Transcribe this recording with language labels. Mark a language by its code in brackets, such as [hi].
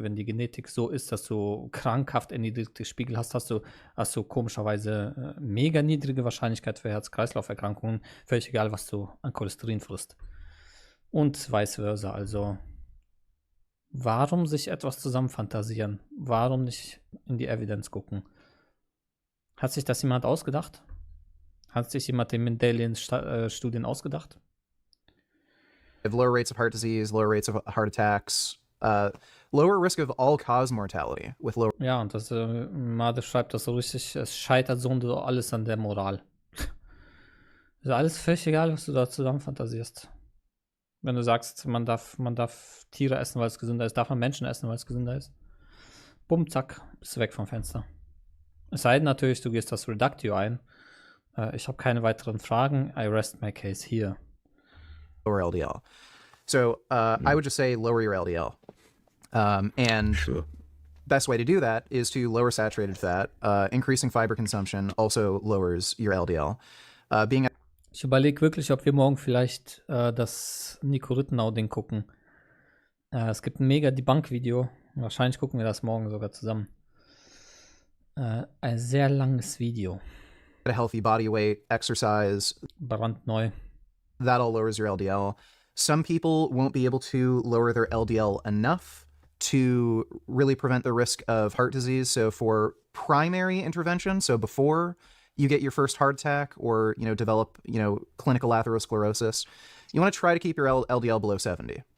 [de] Wenn die Genetik so ist, dass du krankhaft erniedrigte Spiegel hast, hast du komischerweise mega niedrige Wahrscheinlichkeit für Herz-Kreislauf-Erkrankungen, völlig egal, was du an Cholesterin frisst. Und vice versa. Also, warum sich etwas zusammen fantasieren? Warum nicht in die Evidenz gucken? Hat sich das jemand ausgedacht? Hat sich jemand den Mendelian-Studien ausgedacht? [en] have lower rates of heart disease, lower rates of heart attacks, lower risk of all-cause mortality with lower. [de] Ja, und das Made schreibt das so richtig, es scheitert so und so alles an der Moral. Also alles völlig egal, was du da zusammen fantasierst. Wenn du sagst, man darf Tiere essen, weil es gesünder ist, darf man Menschen essen, weil es gesünder ist. Bumm, zack, bist du weg vom Fenster. Es sei denn natürlich, du gehst das Reductio ein. Ich habe keine weiteren Fragen. [en] I rest my case here. Lower LDL. So I would just say lower your LDL. And Sure. best way to do that is to lower saturated fat. Increasing fiber consumption also lowers your LDL. [de] Ich überlege wirklich, ob wir morgen vielleicht das Nico Rittenau-Ding gucken. Es gibt ein mega Debunk-Video. Wahrscheinlich gucken wir das morgen sogar zusammen. Ein sehr langes Video. [en] A healthy body weight, exercise, [de] Brandneu. [en] that all lowers your LDL. Some people won't be able to lower their LDL enough to really prevent the risk of heart disease. So for primary intervention, so before you get your first heart attack or, develop, clinical atherosclerosis, you want to try to keep your LDL below 70.